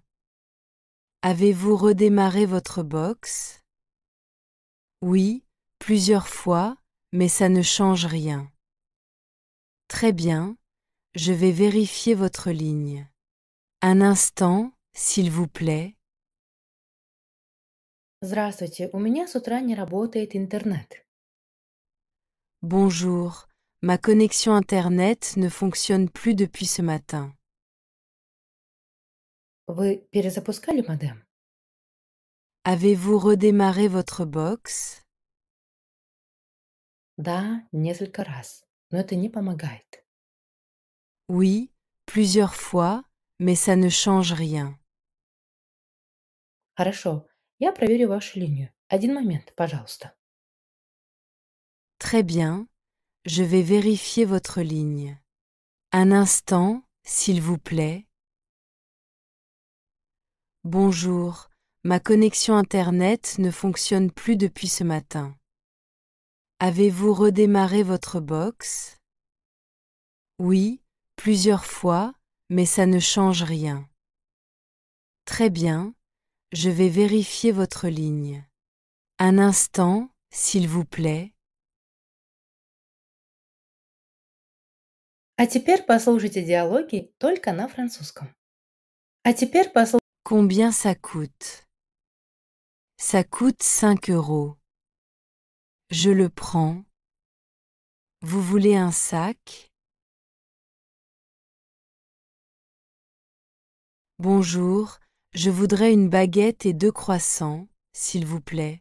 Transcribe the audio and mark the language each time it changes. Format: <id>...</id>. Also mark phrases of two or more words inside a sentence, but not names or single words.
<fr>Avez-vous redémarré votre box? Oui, plusieurs fois, mais ça ne change rien. Très bien, je vais vérifier votre ligne. Un instant, s'il vous plaît.</fr> <ru>Здравствуйте, у меня с утра не работает интернет.</ru> <fr>Bonjour, ma connexion Internet ne fonctionne plus depuis ce matin.</fr> <ru>Вы перезапускали модем?</ru> <fr>Avez-vous redémarré votre box?</fr> <ru>Да, несколько раз, но это не помогает.</ru> <fr>Oui, plusieurs fois, mais ça ne change rien.</fr> <ru>Хорошо, я проверю вашу линию. Один момент, пожалуйста.</ru> <fr>Très bien, je vais vérifier votre ligne. Un instant, s'il vous plaît. Bonjour, ma connexion Internet ne fonctionne plus depuis ce matin. Avez-vous redémarré votre box? Oui, plusieurs fois, mais ça ne change rien. Très bien, je vais vérifier votre ligne. Un instant, s'il vous plaît.</fr> <ru>А теперь послушайте диалоги только на французском. А теперь послушайте.</ru> <fr>Combien ça coûte? Ça coûte 5 euros. Je le prends. Vous voulez un sac? Bonjour, je voudrais une baguette et 2 croissants, s'il vous plaît.</fr>